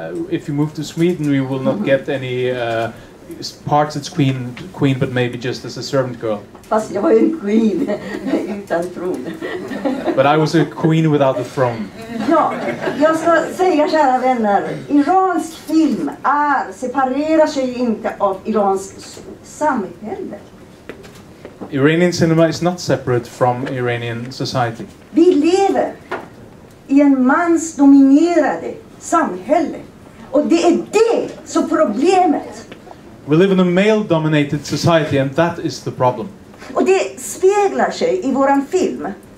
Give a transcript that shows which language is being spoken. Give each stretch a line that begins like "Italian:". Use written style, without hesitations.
English: If you move to Sweden, we will not get any parts as queen, but maybe just as a servant girl.
Swedish: Fast jag var en queen utan tron.
English: But I was a queen without a throne.
Swedish: Ja, jag ska säga, kära vänner, iransk film separerar sig inte av Irans samhälle.
English: Iranian cinema is not separate from Iranian society.
Swedish: Vi lever i en mansdominerade samhälle. Och det är det som problemet.
English: We live in a male-dominated society, and that is the problem.
Swedish: Och det speglar sig i våran film.